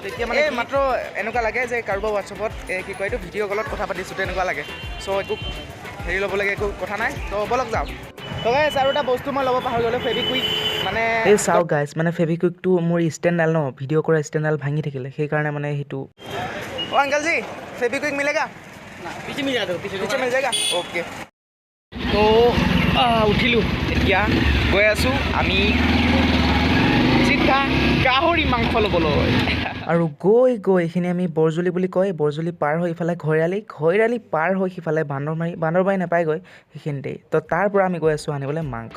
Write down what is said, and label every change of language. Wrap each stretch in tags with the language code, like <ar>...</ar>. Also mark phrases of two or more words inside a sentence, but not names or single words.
<as>এতিয়া মানে মাত্ৰ এনেকুৱা লাগে যে কাৰোবাৰ হোৱাটছআপত কি কয় এইটো ভিডিঅ' কলত কথা পাতিছোঁ তেনেকুৱা লাগে। চ' একো হেৰি ল'ব লাগে একো কথা নাই। তো ব'লক যাওঁ। তো গাইজ আৰু এটা বস্তু মই ল'ব পাহৰি গ'লোঁ ফেভিকুইক মানে এই চাওক গাইজ মানে ফেভিকুইকটো মোৰ ষ্টেণ্ডডাল ন ভিডিঅ' কৰা ষ্টেণ্ডডাল ভাঙি থাকিলে সেইকাৰণে মানে সেইটো।</as> <hi>ओ अंकल जी फेविक्विक मिलेगा पीछे मिल जाएगा पीछे मिल जाएगा ओके।</hi> <as>तो उठिলোঁ এতিয়া গৈ আছোঁ আমি চিধা গাহৰি মাংস ল'বলৈ। আৰু গৈ এইখিনি আমি বৰজুলি বুলি কয়, বৰজুলি পাৰ হৈ ইফালে ঘৈৰালি পাৰ হৈ সিফালে বান্দৰবাৰী নাপায়গৈ সেইখিনিতেই। তো তাৰ পৰা আমি গৈ আছোঁ আনিবলৈ মাংস।</as>